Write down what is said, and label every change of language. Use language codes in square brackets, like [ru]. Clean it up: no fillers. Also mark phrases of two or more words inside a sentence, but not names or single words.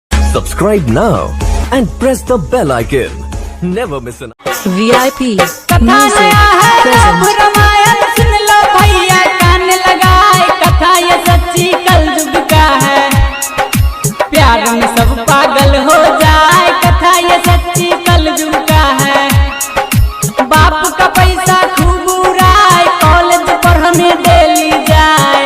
[en] Subscribe now and press the bell icon. Never miss an VIP [hi] कथा [en] Music [hi] नया है [en] presents [hi] रामायण सुन लो भैया कान लगाए। कथा ये सच्ची कल युग का है, प्यार में सब पागल हो जाए। कथा ये सच्ची कल युग का है। बाप का पैसा खूब उड़ाए, कॉलेज पढ़ने डेली जाए।